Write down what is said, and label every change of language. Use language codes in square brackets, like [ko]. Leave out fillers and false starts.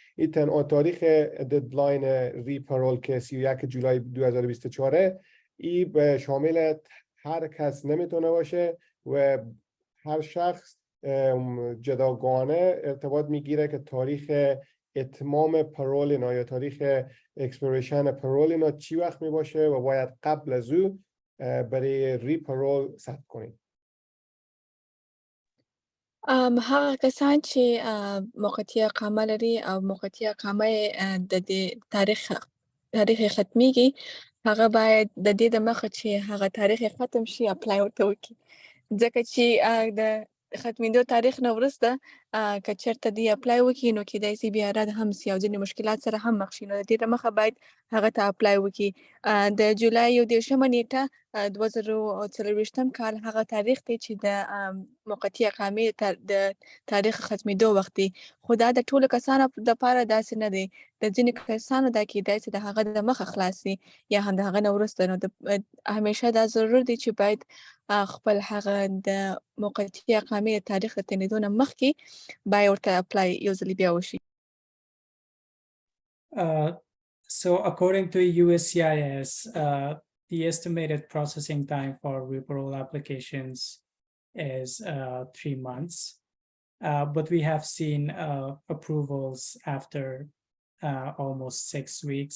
[fa] این تنها تاریخ ددلاین ری-پرول که 31 جولای 2024 این به شامل هر کس نمیتونه باشه و هر شخص جداگانه ارتباط میگیره که تاریخ اتمام پرول اینا یا تاریخ اکسپیریشن پرول اینا چی وقت می باشه و باید قبل از او برای ری-پرول ثبت کنید. [ps] هغه کسان چې موقتي اقامه لري او موقتي اقامه د دې تاریخ ختمیږي، هغه باید د دې د مخه چې هغه تاریخ ختم شي اپلای ورته وکړي، ځکه چې د ختمېدو تاریخ نه وروسته که چېرته دوی اپلای وکړي نو کیدای سي بیا رد هم سي او ځینې مشکلات سره هم مخ شي، نو د دې د مخه باید هغه ته اپلای وکړي. د جولای 21 نیټه 2024 کال هغه تاریخ دی چې د موقتي اقامې د تاریخ ختمېدو وخت دی، خو دا د ټولو کسانو دپاره داسې نه دی. د ځینې کسانو دا کیدای سي د هغه د مخه خلاص سي یا هم د هغه نه وروسته، نو همیشه دا ضرور دی چې باید خپل هغه د موقتي اقامې د تاریخ د تېرېدو نه مخکې باید ورته اپلای یو ځلې بیا وشي. [en] So according to USCIS, the estimated processing time for re-parole applications is 3 months, but we have seen approvals after almost 6 weeks.